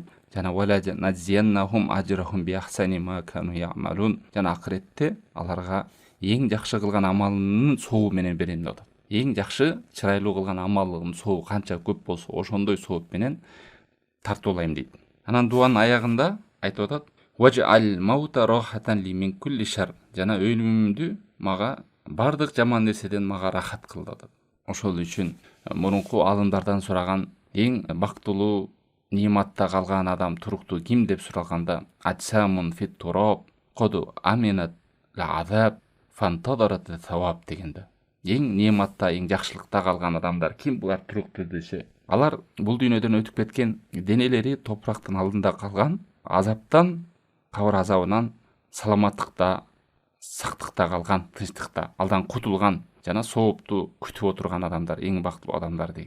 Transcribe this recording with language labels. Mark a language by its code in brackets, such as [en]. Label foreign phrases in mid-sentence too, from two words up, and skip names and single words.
[ar] Жана ولنجزينهم أجرهم بأحسن ما كانوا يعملون. [ky] Жана акыретте аларга эң жакшы кылган амалынын сообу менен берем деп атат. Эң жакшы чырайлуу кылган амалынын сообу канча көп болсо, ошондой сооп менен тартуулайм дейт. Анан дуанын аягында айтып атат: [ar] "واجعل الموت راحة لي من كل شر." [ky] Жана өлүмүмдү мага бардык жаман нерседен мага рахат кыл деп атат. Ошол үчүн мурунку алымдардан сураган эң бактылуу ниматта калган адам туруктуу ким деп суралганда, [ar] "أجسام في التراب قد أمنت العذاب فانتظرت الثواب" [ky] дегенде. Эң ниматта, эң жакшылыкта калган адамдар ким? Булар туруктуу десе, алар бул дүйнөдөн өтүп кеткен, денелери топурактын алдында калган, азаптан, кабыр азабынан саламаттыкта, сактыкта калган, тынчтыкта, алдан кутулган жана соопту күтүп отурган адамдар эң бактылуу адамдар деген.